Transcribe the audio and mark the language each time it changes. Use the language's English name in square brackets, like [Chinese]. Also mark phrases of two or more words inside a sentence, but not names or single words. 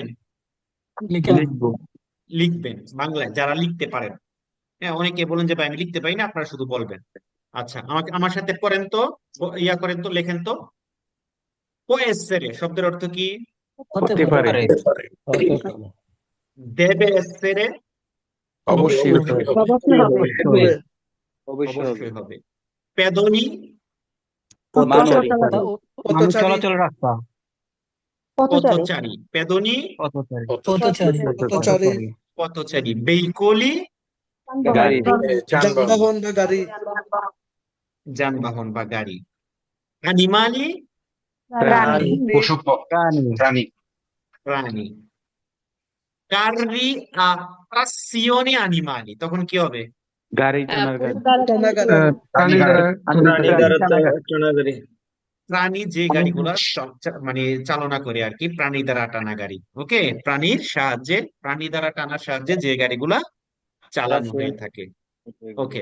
[Bangla] লিখবো লিখবেন বাংলায়, যারা লিখতে পারেন। হ্যাঁ, অনেকে বলেন যে ভাই আমি লিখতে পারি না, আপনারা শুধু বলবেন। আচ্ছা, আমাকে আমার সাথে করেন তো, করেন তো, লেখেন তো। [Italian] può essere [Bangla] শব্দের অর্থ কি? হতে পারে হতে পারে [Italian] deve essere [Bangla] অবশ্যই হতে অবশ্যই হবে অবশ্যই হবে। অবশ্যই অবশ্যই হবে। অবশ্যই হবে। পেদনি মানুষ। হতে পারে মানুষ চলাচল রাস্তা পথচারী। পথচারী, পেদনি পথচারী পথচারী পথচারী পথচারী, veicoli গাড়ি। যানবাহন যানবাহন বা গাড়ি, animali প্রাণী রানী। পশু প্রাণী প্রাণী প্রাণী, [Italian] carri a trazione animali, [Bangla] তখন কি হবে? গাড়ি টানার গাড়ি প্রাণী দ্বারা প্রাণী টানা গাড়ি প্রাণী যে গাড়িগুলা মানে চালনা করে আর কি, প্রাণী দ্বারা টানা গাড়ি, ওকে। প্রাণীর সাহায্যে, প্রাণী দ্বারা টানার সাহায্যে যে গাড়িগুলা চালানো হয়ে থাকে, ওকে।